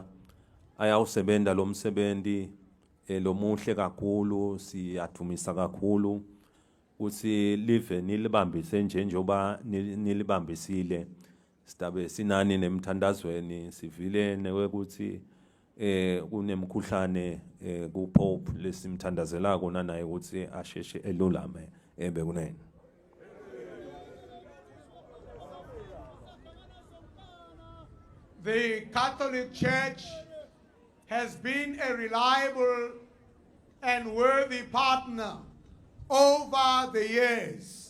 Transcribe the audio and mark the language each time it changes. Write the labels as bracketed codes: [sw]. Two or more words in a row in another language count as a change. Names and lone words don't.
[ss] ayawusebenta lo msebenzi lomuhle kakhulu siyathumisa kakhulu kuthi live nilibambise njengoba nilibambisile sidabe sinani nemthandazweni sivile ukuthi kunemkhuhlane kuPope lesimthandazela kona naye ukuthi asheshe elulame bekunene. [en] The Catholic Church has been a reliable and worthy partner over the years.